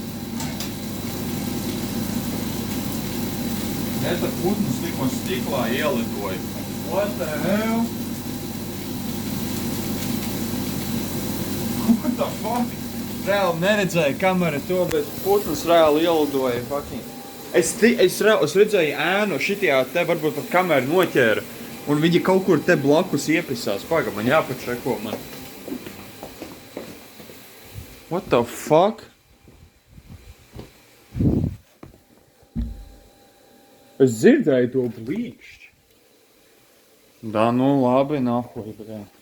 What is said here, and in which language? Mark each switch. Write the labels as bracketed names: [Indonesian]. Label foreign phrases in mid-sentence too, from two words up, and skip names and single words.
[Latvian] Eta putns tikko stiklā ielidoja. [English] What the hell? What the fuck? [Latvian] Reāli neredzēju kamera to, bet putns reāli ielidoja fucking. Es redzēju ēnu šitajā te varbūt pat kamera noķēra. Un viņi kaut kur te blakus iepisās. Paga, man jāpačeko man. [English] What the fuck? [Latvian] Es dzirdēju to blīkšķi. Da, nu labi, [Russian] нахуй, бля.